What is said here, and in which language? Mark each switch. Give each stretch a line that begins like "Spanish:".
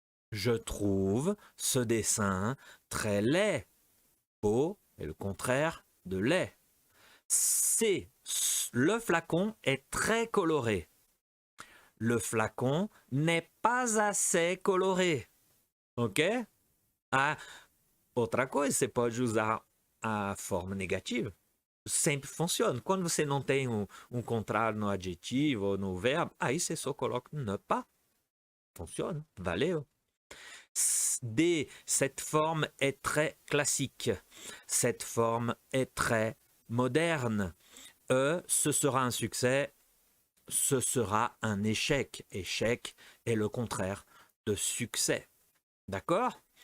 French: Je trouve ce dessin très laid. Beau est le contraire de laid. C, le flacon est très coloré. Le flacon n'est pas assez coloré. OK?
Portuguese: Ah, outra coisa, você pode usar a forma negativa. Sempre funciona. Quando você não tem contrário no adjetivo ou no verbo, aí você só coloca ne pas. Funciona. Valeu. D.
French: Cette forme est très classique. Cette forme est très moderne. E. Ce sera un succès. Ce sera un échec. Échec est le contraire de succès. D'accord?